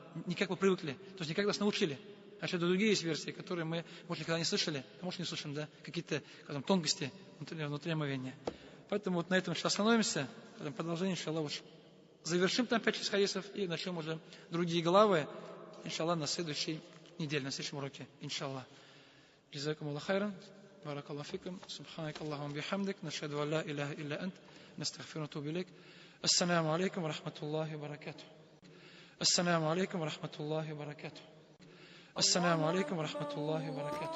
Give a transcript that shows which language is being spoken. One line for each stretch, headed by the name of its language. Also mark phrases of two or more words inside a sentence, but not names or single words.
Russian: Не как мы привыкли, то есть не как нас научили. А что-то другие есть версии, которые мы, может, никогда не слышали, а может, не слышим, да, какие-то тонкости внутри омовения. Поэтому вот на этом сейчас остановимся, продолжение, иншаллах, уж завершим там 5-6 хадисов и начнем уже другие главы, иншаллах, на следующей неделе, на следующем уроке, иншаллах.
Arabic: جزاكم الله خيرا، بارك الله فيكم، سبحانك اللهم وبحمدك، نشهد أن لا إله إلا أنت، نستغفر ونتوب إليك. السلام عليكم ورحمة الله وبركاته. السلام عليكم ورحمة الله وبركاته. السلام عليكم ورحمة الله وبركاته.